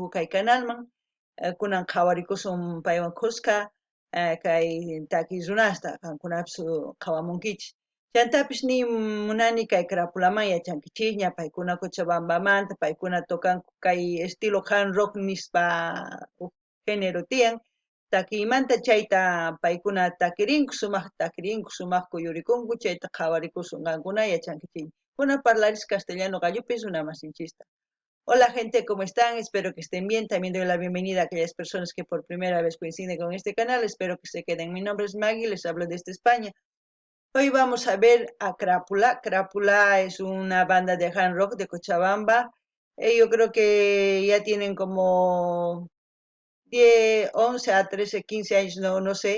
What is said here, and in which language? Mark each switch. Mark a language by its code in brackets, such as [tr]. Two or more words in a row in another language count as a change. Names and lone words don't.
[qu] kay canalman kunan qhawarikusun paywan qusqa kay takiy runasta qankunapis qhawamunkichik chantapis munani kay Crápulaman yachankichik ña paykuna Cochabambamanta paykuna tukanku kay estilo [en] hard rock [qu] nispa género tiyan takiymanta chayta paykuna takirinku sumaq kuyurikunku chayta qhawarikusun qankuna yachankichik kunan parlaris castellano gallupis runa masinchista. [es] Hola gente, ¿cómo están? Espero que estén bien. También doy la bienvenida a aquellas personas que por primera vez coinciden con este canal. Espero que se queden. Mi nombre es Maggie, les hablo desde España. Hoy vamos a ver a Crápula. Crápula es una banda de [en] hard rock [es] de Cochabamba. Yo creo que ya tienen como 10, 11 a 13, 15 años, no sé.